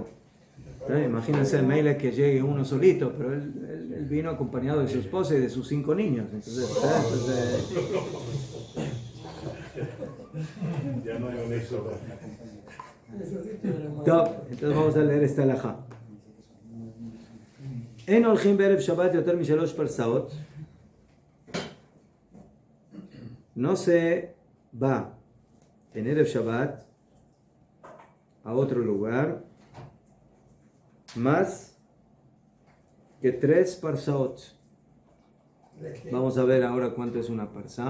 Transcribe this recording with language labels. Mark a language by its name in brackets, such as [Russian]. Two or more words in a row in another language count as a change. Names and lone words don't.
[Spanish] Imagínense el mail que llegue uno solito, pero él vino acompañado de su esposa y de sus 5 niños. Entonces, Ya no hay un éxodo. entonces vamos a leer esta halajá. [Hebrew] En הולכים בערב שבת יותר מ3 פרסאות. [Spanish] No se va en Erev Shabbat a otro lugar más que 3 parsaot. Vamos a ver ahora cuánto es una parsá.